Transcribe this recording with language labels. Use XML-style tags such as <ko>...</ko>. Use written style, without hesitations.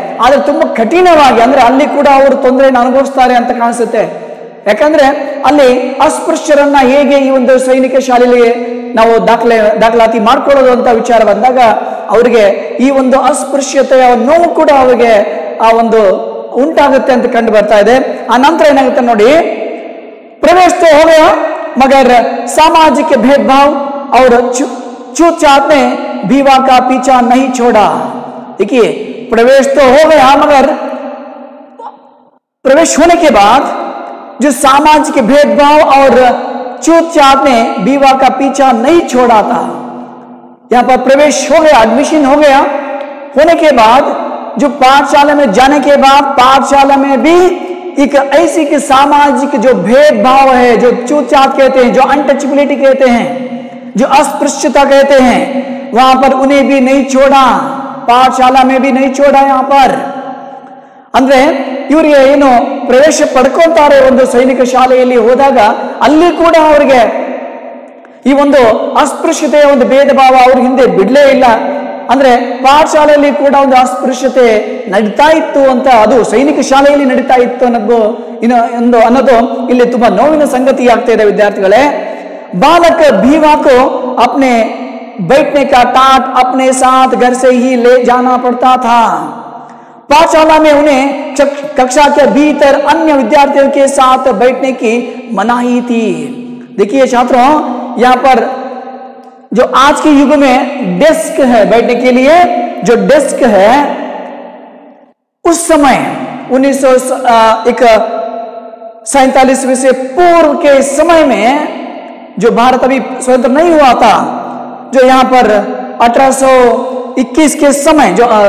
<kn>ಆದ್ರೆ ತುಂಬಾ ಕಠಿಣವಾಗಿ ಅಂದ್ರೆ ಅಲ್ಲಿ ಕೂಡ ಅವರು ತೊಂದರೆಯನ್ನು ಅನುಭವಿಸ್ತಾರೆ ಅಂತ ಕಾಣಿಸುತ್ತೆ. ಯಾಕಂದ್ರೆ ಅಲ್ಲಿ ಅಸ್ಪೃಶ್ಯರನ್ನ ಹೇಗೆ ಈ ಒಂದು ಸೈನಿಕ ಶಾಲೆಯಲ್ಲಿ ನಾವು ದಾಖಲಾತಿ ಮಾಡ್ಕೊಳ್ಳೋದು ಅಂತ ವಿಚಾರ ಬಂದಾಗ ಅವರಿಗೆ ಈ ಒಂದು ಅಸ್ಪೃಶ್ಯತೆಯ ನೋವು ಕೂಡ ಅವರಿಗೆ ಆ ಒಂದು ಉಂಟಾಗುತ್ತೆ ಅಂತ ಕಂಡು ಬರ್ತಾ ಇದೆ. ಆ ನಂತರ ಏನಾಗುತ್ತೆ ನೋಡಿ,</kn> <hi>प्रवेश तो हो गया मगर सामाजिक भेदभाव और छूतछात ने विवाह का पीछा नहीं छोड़ा। देखिए, प्रवेश तो हो गया मगर प्रवेश होने के बाद जो सामाजिक भेदभाव और छूतछात ने विवाह का पीछा नहीं छोड़ा था। यहां पर प्रवेश हो गया, एडमिशन हो गया, होने के बाद जो पाठशाला में जाने के बाद पाठशाला में भी एक ऐसी कि सामाजिक जो भेदभाव है, जो छूतछात कहते हैं, जो अनटचबिलिटी कहते हैं, जो अस्पृश्यता कहते हैं, वहां पर उन्हें भी नहीं छोड़ा, पाठशाला में भी नहीं छोड़ा। यहाँ पर</hi> <kn>ಅಂದ್ರೆ ಇವರಿಗೆ ಏನು ಪ್ರವೇಶ ಪಡ್ಕೊಂತಾರೆ ಒಂದು ಸೈನಿಕ ಶಾಲೆಯಲ್ಲಿ ಹೋದಾಗ ಅಲ್ಲಿ ಕೂಡ ಅವರಿಗೆ ಈ ಒಂದು ಅಸ್ಪೃಶ್ಯತೆಯ ಒಂದು ಭೇದ ಭಾವ ಅವ್ರ ಹಿಂದೆ ಬಿಡ್ಲೇ ಇಲ್ಲ. ಅಂದ್ರೆ ಪಾಠಶಾಲೆಯಲ್ಲಿ ಕೂಡ ಒಂದು ಅಸ್ಪೃಶ್ಯತೆ ನಡೀತಾ ಇತ್ತು ಅಂತ, ಅದು ಸೈನಿಕ ಶಾಲೆಯಲ್ಲಿ ನಡೀತಾ ಇತ್ತು ಅನ್ನೋದು ಇಲ್ಲಿ ತುಂಬಾ ನೋವಿನ ಸಂಗತಿ ಆಗ್ತಾ ಇದೆ ವಿದ್ಯಾರ್ಥಿಗಳೇ.</kn> <hi>बालक भीवा को अपने बैठने का टाट अपने साथ घर से ही ले जाना पड़ता था। पाठशाला में उन्हें कक्षा के भीतर अन्य विद्यार्थियों के साथ बैठने की मनाही थी। देखिए छात्रों, यहाँ पर जो आज के युग में डेस्क है बैठने के लिए, जो डेस्क है उस समय 1947 से पूर्व के समय में जो भारत अभी स्वतंत्र नहीं हुआ था, जो यहाँ पर 1821 के समय जो</hi>